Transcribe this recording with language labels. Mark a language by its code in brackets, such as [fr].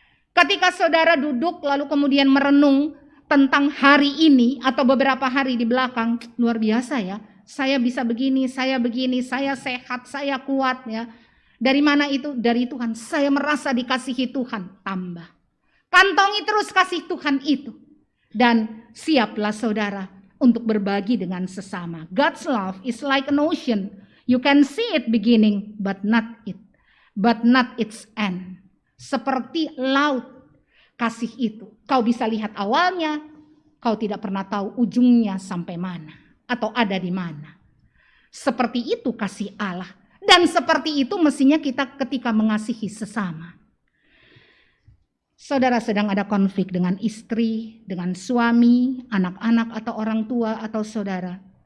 [id] Ketika saudara duduk lalu kemudian merenung tentang hari ini atau beberapa hari di belakang, luar biasa ya, saya bisa begini, saya sehat, saya kuat ya. Dari mana itu? Dari Tuhan. Saya merasa dikasihi Tuhan, tambah. Kantongi terus kasih Tuhan itu. Dan siaplah saudara untuk berbagi dengan sesama. [en] God's love is like an ocean. You can see it beginning, but not its end. [id] Seperti laut kasih itu. Kau bisa lihat awalnya, kau tidak pernah tahu ujungnya sampai mana atau ada di mana. Seperti itu kasih Allah. Dan seperti itu mestinya kita ketika mengasihi sesama. Saudara sedang ada konflik dengan istri, dengan suami, anak-anak atau orang tua atau saudara.